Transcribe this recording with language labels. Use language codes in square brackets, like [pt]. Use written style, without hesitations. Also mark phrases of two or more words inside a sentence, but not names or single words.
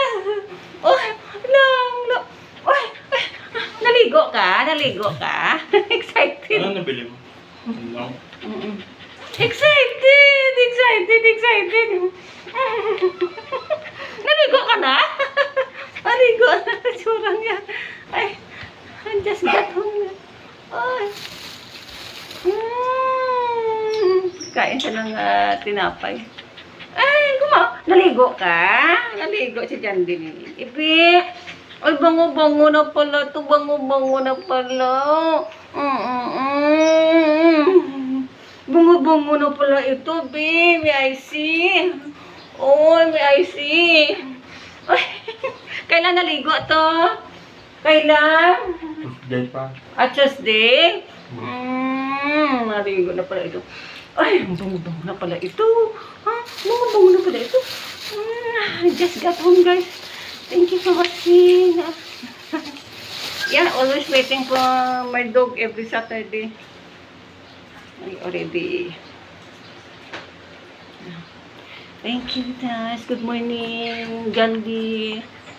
[tl] Oh! Lang! Ay! Naligo ka? Naligo ka? Excited! Ano nabili mo? Ano? Excited! Excited! Excited! Naligo ka na? Naligo na. Tsura niya. Ay! [en] I just got home. [tl] Ay! Kain siya ng tinapay. Ay, naligo ka? Naligo si Jan din. Ipi! Ay, bango-bango na pala to. Bango-bango na pala. Bango-bango na pala ito, babe. [en] May I see? Oh, may I see? [tl] Ay, kailan naligo to? Kailan? Tuesday pa. Tuesday? Naligo na pala ito. Ay, bango-bango na pala ito. Ha? Bango-bango na pala ito. [en] I just got home, guys. Thank you for watching. Yeah, always waiting for my dog every Saturday. I already. Thank you, guys. Good morning, Gandhi.